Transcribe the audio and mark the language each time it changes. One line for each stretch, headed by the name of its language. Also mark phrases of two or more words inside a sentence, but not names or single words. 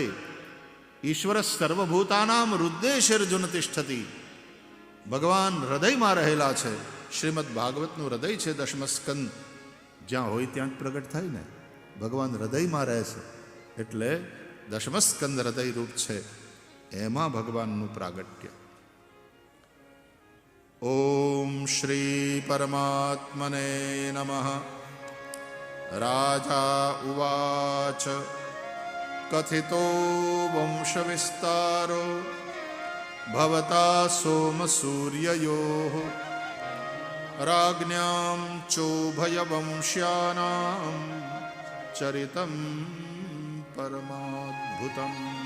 Sanskrit: ઈશ્વર સર્વભૂતાનામ હૃદયેશર્જુન તિષ્ઠતિ,
Gujarati: ભગવાન હૃદયમાં રહેલા છે। શ્રીમદ ભાગવતનું હૃદય છે 10મા સ્કંદ। જ્યાં હોય ત્યાં જ પ્રગટ થાય ને, ભગવાન હૃદયમાં રહે છે, એટલે 10મા સ્કંદ હૃદય રૂપ છે, એમાં ભગવાનનું પ્રાગટ્ય।
Sanskrit: ओम श्री परमात्मने नमः। राजा उवाच कथितो वंश विस्तारो भवता सोमसूर्ययोः राज्ञां चोभयवंश्यानां चरितं परमाद्भुतम्।